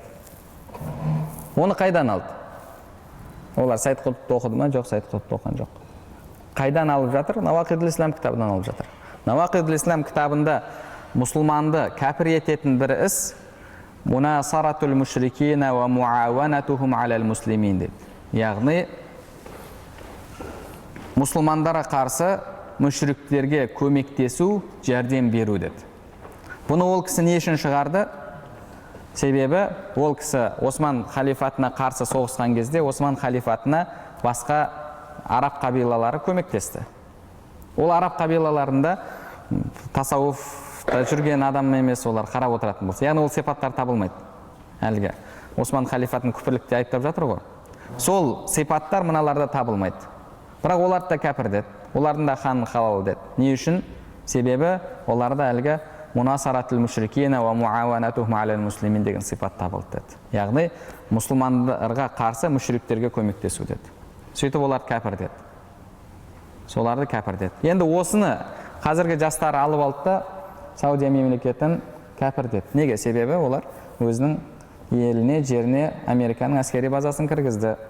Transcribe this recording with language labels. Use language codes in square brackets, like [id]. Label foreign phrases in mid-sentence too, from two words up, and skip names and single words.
[kk] Оны қайдан алды? Олар Сайд Құтбты оқыды ма? Жоқ, Сайд Құтбты оқыған жоқ. Қайдан алып жатыр? Навақидул ислам кітабынан алып жатыр. Навақидул ислам кітабында мұсылманды кәпір ететін бір іс [ar] مناصرة المشركين ومعاونتهم على المسلمين [kk] дейді. Яғни мұсылмандарға қарсы мүшриктерге көмектесу, жәрдем беру деді. Бұны ол кісі не үшін шығарды? Себебі ол кісі Осман халифатына қарсы соғысқан кезде Осман халифатына басқа араб қабилалары көмектесті. Ол араб қабилаларында тасауфта жүрген адам емес, олар қарап отыратын болса. Яғни ол сипаттар табылмайды. Әлгі Осман халифатын күпірлікте айыптап жатыр ғой. Сол сипаттар мыналарда табылмайды. Бірақ оларды да кәпір деді. Олардың да ханын халал деді. Не үшін? Себебі оларда әлгі [ar] مناصرة المشركين ومعاونتهم على المسلمين [kk] деген сипат табылды деді. Яғни мұсылмандарға қарсы мүшриктерге көмектесу деді. Сөйтіп олар кәпір деді. Соларды кәпір деді. Енді осыны қазіргі жастар алып алды да Саудия мемлекетін кәпір деді. Неге? Себебі олар өзінің еліне, жеріне Американың әскери базасын кіргізді.